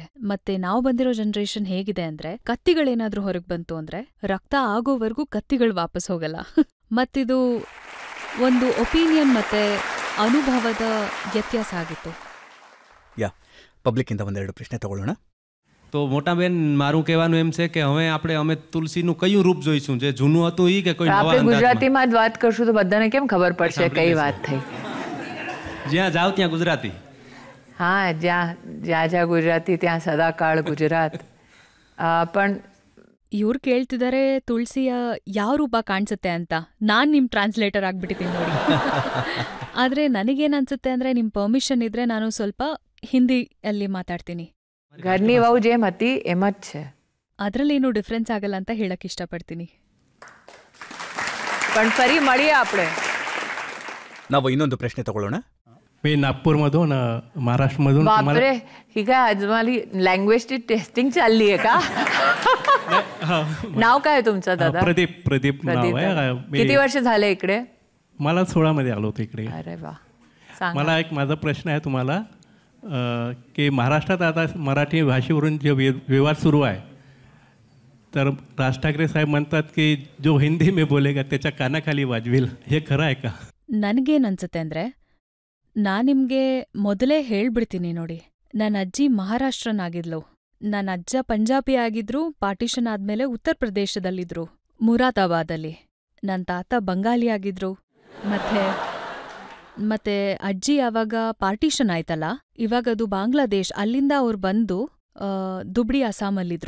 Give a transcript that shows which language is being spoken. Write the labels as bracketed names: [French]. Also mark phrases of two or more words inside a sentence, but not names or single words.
[Kannada] ಮತ್ತೆ ನಾವು ಬಂದಿರೋ ಜನರೇಷನ್ ಹೇಗಿದೆ ಅಂದ್ರೆ, ಕತ್ತಿಗಳೇನಾದ್ರೂ ಹೊರಗ್ ಬಂತು ಅಂದ್ರೆ ರಕ್ತ ಆಗೋವರೆಗೂ ಕತ್ತಿಗಳು ವಾಪಸ್ ಹೋಗಲ್ಲ. ಮತ್ತಿದು ಒಂದು ಒಪಿನಿಯನ್ ಮತ್ತೆ ಅನುಭವದ ವ್ಯತ್ಯಾಸ ಆಗಿತ್ತು. પબ્લિક ಇಂದ ಒಂದೆರಡು ಪ್ರಶ್ನೆ ತಗೊಳ್ಳೋಣ. [Gujarati] તો મોટા બેન મારું કહેવાનું એમ છે કે હવે અમે તુલસીનું કયું રૂપ જોઈશું, જે જૂનું હતું ઈ કે કોઈ નવા આપણે ગુજરાતીમાં જ વાત કરશું તો બધાને કેમ ખબર પડશે કઈ વાત થઈ? જ્યાં જાવ ત્યાં ગુજરાતી. હા, જ્યાં ગુજરાતી ત્યાં સદાકાળ ગુજરાત. પણ [Kannada] ಇವ್ರು ಕೇಳ್ತಿದ್ದಾರೆ ತುಳಸಿಯ ಯಾವ ರೂಪ ಕಾಣಿಸುತ್ತೆ ಅಂತ. ನಾನ್ ನಿಮ್ ಟ್ರಾನ್ಸ್ಲೇಟರ್ ಆಗ್ಬಿಟ್ಟಿದ್ದೀನಿ ನೋಡಿ. ಆದ್ರೆ ನನಗೇನನ್ಸುತ್ತೆ ಅಂದ್ರೆ, ನಿಮ್ ಪರ್ಮಿಷನ್ ಇದ್ರೆ ನಾನು ಸ್ವಲ್ಪ ಹಿಂದಿಯಲ್ಲಿ ಮಾತಾಡ್ತೀನಿ. [Gujarati] ઘરની વહુ જેમ હતી એમ જ છે. [Kannada] ಅದ್ರಲ್ಲೇನು ಡಿಫ್ರೆನ್ಸ್ ಆಗಲ್ಲ ಅಂತ ಹೇಳಕ್ ಇಷ್ಟಪಡ್ತೀನಿ. [Gujarati] પણ ફરી મળીએ આપણે. [Kannada] ನಾವು ಇನ್ನೊಂದು ಪ್ರಶ್ನೆ ತಗೊಳ್ಳೋಣ. [Marathi] मी नागपूरमधून महाराष्ट्रमधून. बापरे, ही काय आजमाली लँग्वेजची टेस्टिंग चालली आहे का? नाव काय तुमचं दादा? प्रदीप नाव आहे. किती वर्ष झाले इकडे? मला 16 मध्ये आलो होतो इकडे. अरे वा. मला एक माझा प्रश्न आहे तुम्हाला, की महाराष्ट्रात आता मराठी भाषेवरून जे विवाद सुरू आहे, तर राज ठाकरे साहेब म्हणतात की [Hindi] जो हिंदी में बोलेगा [Marathi] त्याच्या कानाखाली वाजवेल. हे खरं आहे का? [Kannada] ನನ್ಗೇನನ್ಸುತ್ತೆ ಅಂದ್ರೆ, ನಾನ್ ನಿಮ್ಗೆ ಮೊದಲೇ ಹೇಳ್ಬಿಡ್ತೀನಿ ನೋಡಿ. ನನ್ನ ಅಜ್ಜಿ ಮಹಾರಾಷ್ಟ್ರನಾಗಿದ್ಲು, ನನ್ನ ಅಜ್ಜ ಪಂಜಾಬಿ ಆಗಿದ್ರು, ಪಾರ್ಟಿಷನ್ ಆದ್ಮೇಲೆ ಉತ್ತರ ಪ್ರದೇಶದಲ್ಲಿದ್ರು, ಮುರಾದಾಬಾದಲ್ಲಿ. ನನ್ನ ತಾತ ಬಂಗಾಲಿ ಆಗಿದ್ರು, ಮತ್ತೆ ಮತ್ತೆ ಅಜ್ಜಿ ಯಾವಾಗ ಪಾರ್ಟಿಷನ್ ಆಯ್ತಲ್ಲ, ಇವಾಗ ಅದು ಬಾಂಗ್ಲಾದೇಶ್, ಅಲ್ಲಿಂದ ಅವ್ರು ಬಂದು ದುಬ್ಡಿ ಅಸ್ಸಾಮಲ್ಲಿದ್ರು.